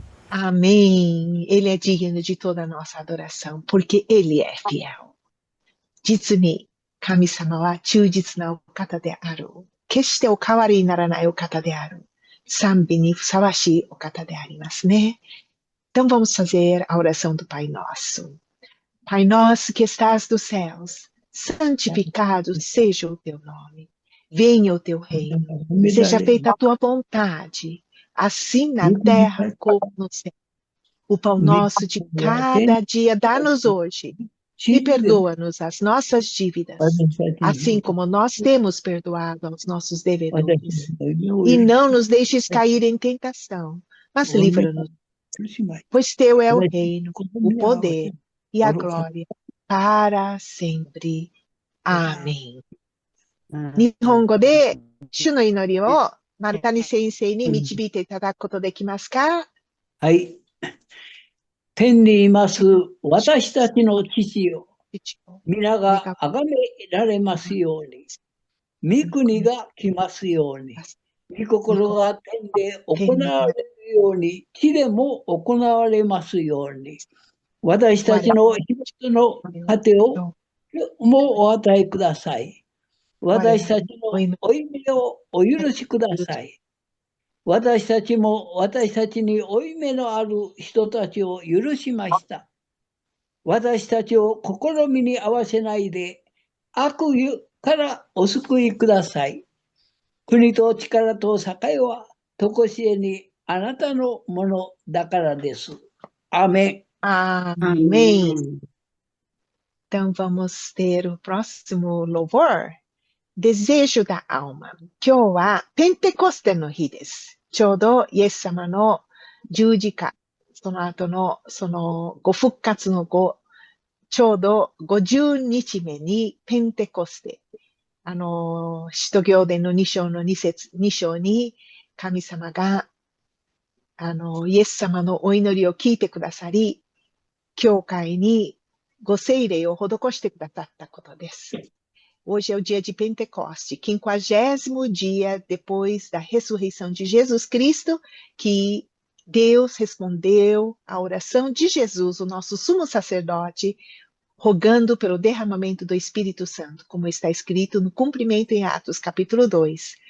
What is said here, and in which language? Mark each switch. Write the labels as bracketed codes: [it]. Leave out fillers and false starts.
[pt] Amém. Ele é digno de toda a nossa adoração, porque ele é fiel. [ja] 実に神様は忠実なお方である。決してお変わりにならないお方である。賛美にふさわしいお方でありますね。 [pt] Então vamos fazer a oração do Pai Nosso. Pai nosso que estás nos céus, santificado seja o teu nome. Venha o teu reino. Seja feita a tua vontade, assim na terra como no céu. O pão nosso de cada dia dá-nos hoje. E perdoa-nos as nossas dívidas, assim como nós temos perdoado aos nossos devedores. E não nos deixes cair em tentação, mas livra-nos, pois teu é o reino, o poder e a glória para sempre. Amém. [ja] 日本語で主の祈りを丸谷先生に導いていただくことできますか？はい。天にいます私たちの父よ、皆が崇められますように、御国が来ますように、御心が天で行われるように、地でも行われますように、私たちの日々の糧をもお与えください。私たちの負い目をお許しください。私たちも私たちに負い目のある人たちを許しました。私たちを試みに合わせないで、悪からお救いください。国と力と栄は、とこしえにあなたのものだからです。アーメン。 [pt] Amém. Então vamos ter o próximo louvor. Desejo da alma. [ja] 今日はペンテコステの日です。ちょうどイエス様の十字架、その後のそのご復活の後、ちょうど50日目にペンテコステ、使徒行伝の2章の2章に神様がイエス様のお祈りを聞いてくださり、教会にご聖霊を施してくださったことです。 [pt] Hoje é o dia de Pentecoste, 50º dia depois da ressurreição de Jesus Cristo, que Deus respondeu à oração de Jesus, o nosso sumo sacerdote, rogando pelo derramamento do Espírito Santo, como está escrito no cumprimento em Atos, capítulo 2.